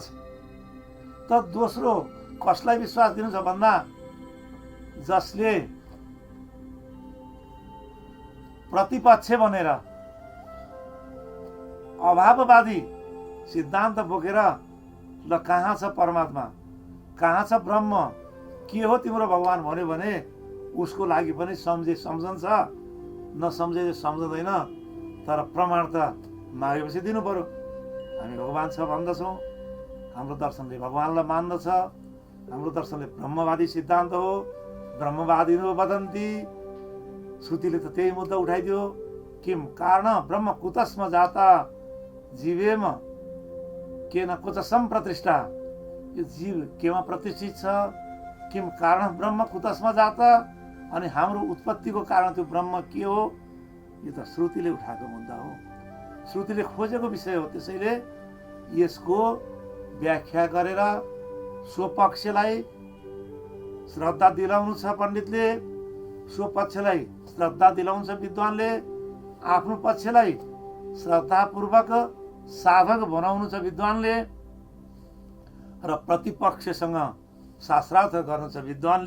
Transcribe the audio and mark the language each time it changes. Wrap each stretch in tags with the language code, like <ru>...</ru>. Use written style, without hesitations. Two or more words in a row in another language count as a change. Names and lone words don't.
<ne>त दोस्रो कसलाई विश्वास दिनु छ भन्दा जसले प्रतिपक्ष बनेर अभाववादी सिद्धान्त बोकेर ल कहाँ छ परमात्मा, कहाँ छ ब्रह्म, के हो तिम्रो भगवान भन्यो भने उसको लागि पनि सम्झन्छ, नसम्झे सम्झँदैन। तर प्रमाण त मागेपछि दिनु पर्यो। हामी भगवान छ भन्दछौँ, हाम्रो दर्शनले भगवानलाई मान्दछ, हाम्रो दर्शनले ब्रह्मवादी सिद्धान्त हो,</ne> <sa>ब्रह्मवादी वदन्ती।</sa> <ne>श्रुतिले त त्यही मुद्दा उठाइदियो।</ne> <sa>किम कारण ब्रह्म कुतस्म जाता जीवेम केन कुतसम प्रतिष्ठा।</sa> <ne>यो जीव केमा प्रतिष्ठित छ,</ne> <sa>किम कारण ब्रह्म कुतस्म जाता,</sa> <ne>अनि हाम्रो उत्पत्तिको कारण त्यो ब्रह्म के हो, यो त श्रुतिले उठाएको मुद्दा हो, श्रुतिले खोजेको विषय हो। त्यसैले यसको व्याख्या गरेर स्वपक्षलाई श्रद्धा दिलाउनु छ पण्डितले, स्वपक्षलाई श्रद्धा दिलाउँछ विद्वानले, आफ्नो पक्षलाई श्रद्धापूर्वक साधक बनाउनु छ विद्वानले र प्रतिपक्षसँग शास्त्रार्थ गर्नु छ विद्वानले।</ne>